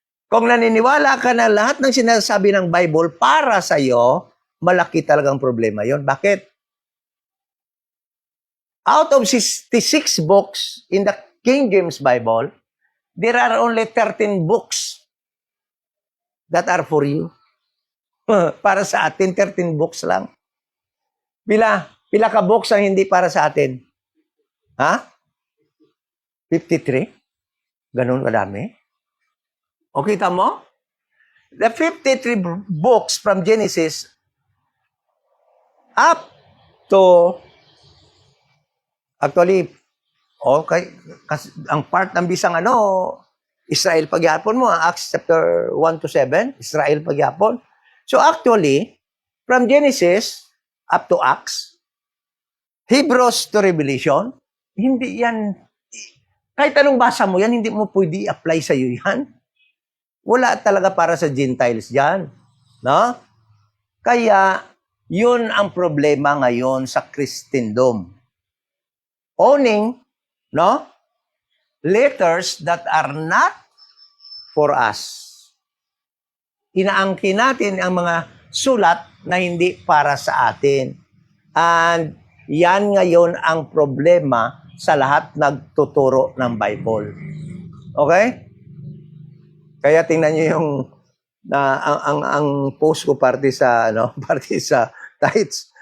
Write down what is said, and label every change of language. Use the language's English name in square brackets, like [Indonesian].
[Filipino] Kung naniniwala ka na lahat ng sinasabi ng Bible para sa iyo, malaki talagang problema yun. Bakit? [English] Out of 66 books in the King James Bible, there are only 13 books that are for you. [Filipino] Para sa atin, 13 books lang. Pila ka books ang hindi para sa atin? Ha? 53? Ganun kadami? O kita mo? [English] The 53 books from Genesis up to actually, okay, [Filipino] ang part ng bisang Israel pagyapon mo, [English] Acts chapter 1 to 7, Israel pagyapon. [Filipino] So actually, from Genesis up to Acts, Hebrews to Revelation, hindi yan, kahit anong basa mo yan, hindi mo pwede i-apply sa iyo yan. Wala talaga para sa Gentiles yan. No? Kaya, yun ang problema ngayon sa Christendom. [English] Owning, no? Letters that are not for us. [Filipino] Inaangkin natin ang mga sulat na hindi para sa atin. And yan ngayon ang problema sa lahat nagtuturo ng Bible. Okay? Kaya tingnan niyo yung ang post ko parte sa tights.